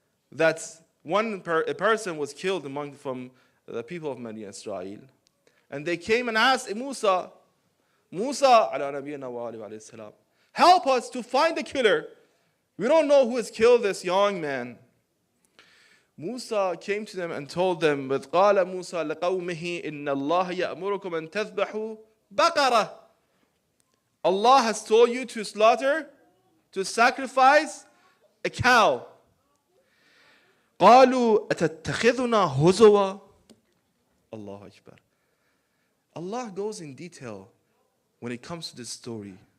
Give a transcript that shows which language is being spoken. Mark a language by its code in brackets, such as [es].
[en] That's a person was killed from the people of Bani Israel. And they came and asked Musa, [ar] ala nabiyina wa alayhi salam, [en] help us to find the killer. We don't know who has killed this young man. Musa came to them and told them, [ar] وَإِذْ قَالَ مُوسَى لِقَوْمِهِ إِنَّ اللَّهَ يَأْمُرُكُمْ أَن تَذْبَحُوا بَقَرَةً. [en] Allah has told you to slaughter, to sacrifice a cow. [ar] قَالُوا أَتَتَّخِذُنَا هُزُوًا. Allahu Akbar. [en] Allah goes in detail when it comes to this story.